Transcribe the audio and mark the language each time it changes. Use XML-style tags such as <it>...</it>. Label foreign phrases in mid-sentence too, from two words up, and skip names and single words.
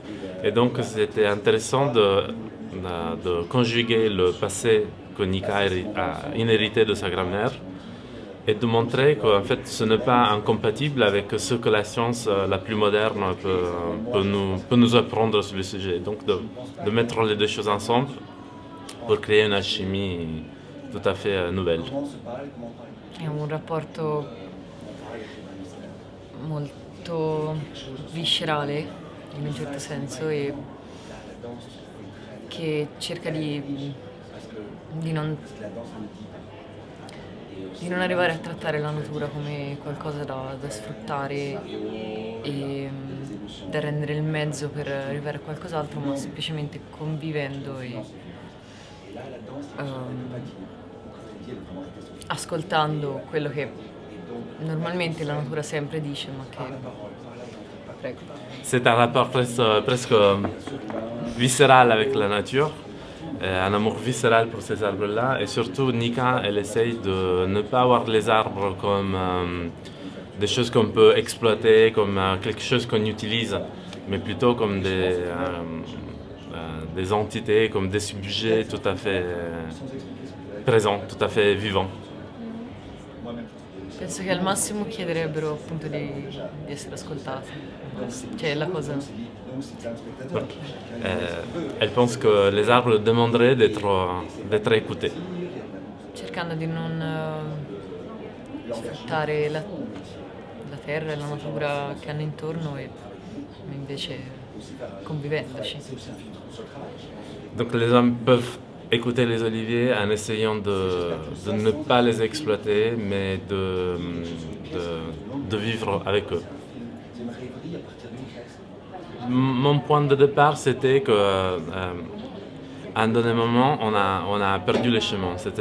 <fr>Et donc, c'était intéressant de conjuguer le passé que Nika a inhérité de sa grand-mère et de montrer qu'en fait ce n'est pas incompatible avec ce que la science la plus moderne peut nous apprendre sur le sujet. Donc de mettre les deux choses ensemble pour créer une alchimie tout à fait nouvelle.</fr> <it>È un rapporto molto viscerale in un certo senso e che cerca di non arrivare a trattare la natura come qualcosa da sfruttare e da rendere il mezzo per arrivare a qualcos'altro, ma semplicemente convivendo e ascoltando quello che normalmente la natura sempre dice, ma che... Prego.</it> <fr>C'est un rapport presque viscéral avec la nature. Un amour viscéral pour ces arbres-là. Et surtout, Nika, elle essaye de ne pas voir les arbres comme des choses qu'on peut exploiter, comme quelque chose qu'on utilise, mais plutôt comme des entités, comme des sujets tout à fait présents, tout à fait vivants.</fr> <it>Penso che al massimo chiederebbero appunto di essere ascoltati, cioè la cosa...</it> <fr>Elle pense que les arbres demanderaient d'être écoutés.</fr> <it>Cercando di non sfruttare la terra e la natura che hanno intorno e invece convivendoci.</it> <fr>Donc les hommes peuvent écouter les oliviers en essayant de ne pas les exploiter, mais de vivre avec eux. Mon point de départ, c'était qu'à un donné moment, on a perdu le chemin.</fr>